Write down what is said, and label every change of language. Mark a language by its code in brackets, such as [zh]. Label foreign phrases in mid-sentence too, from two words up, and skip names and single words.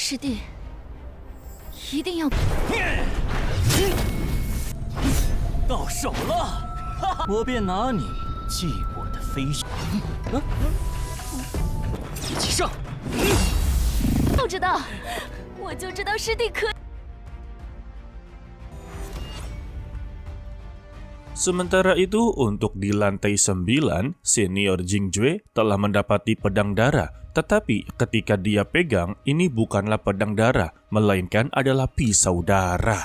[zh] 师弟一定要到手了，我便拿你借我的飞雪，一起上！就知道，我就知道师弟可。 [id] Sementara itu, untuk di lantai 9, senior Jingjue telah mendapati pedang darah. Tetapi ketika dia pegang, ini bukanlah pedang darah, melainkan adalah pisau darah.